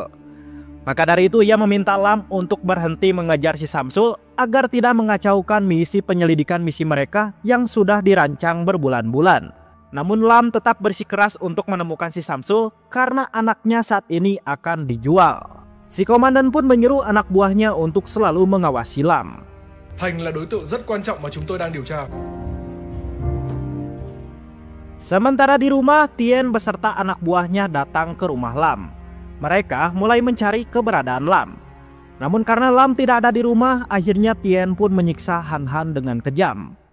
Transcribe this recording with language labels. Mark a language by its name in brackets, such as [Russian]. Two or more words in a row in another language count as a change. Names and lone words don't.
[Indonesian] Maka dari itu ia meminta Lam untuk berhenti mengejar si Samsul agar tidak mengacaukan misi penyelidikan misi mereka yang sudah dirancang berbulan-bulan. Namun Lam tetap bersikeras untuk menemukan si Samsul karena anaknya saat ini akan dijual. Si komandan pun menyuruh anak buahnya untuk selalu mengawasi Lam. [Vietnamese] Thành là đối tượng rất quan trọng mà chúng tôi đang điều tra. [Indonesian] Sementara di rumah, Tien beserta anak buahnya datang ke rumah Lam. Mereka mulai mencari keberadaan Lam. Namun karena Lam tidak ada di rumah, akhirnya Tien pun menyiksa Han Han dengan kejam.